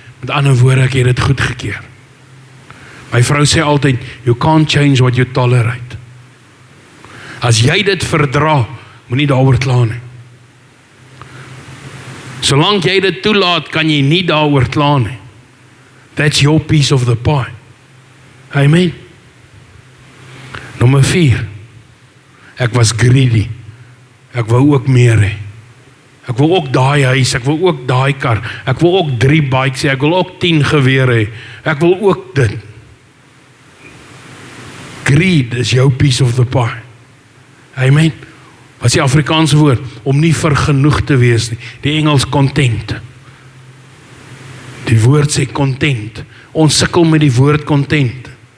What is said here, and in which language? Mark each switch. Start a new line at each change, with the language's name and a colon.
Afrikaans: Met ander woorde, ek het dit goedgekeur. My vrou sê altyd,
English: you can't change what you tolerate.
Afrikaans: As jy dit verdra, moenie daaroor kla nie. Solank jy dit toelaat, kan jy nie daaroor kla nie.
English: That's your piece of the pie.
Afrikaans: Amen. Nommer 4. Ek was greedy. Ek wou ook meer hê. Ek wil ook daai huis, ek wil ook daai kar, ek wil ook 3 bikes hê, ek wil ook 10 gewere hê, ek wil ook dit.
English: Greed
Afrikaans: is jou
English: piece of the pie.
Afrikaans: Amen. Wat is die Afrikaanse woord? Om nie vergenoeg te wees nie. Die Engels content. Die woord sê content. Ons sukkel met die woord content.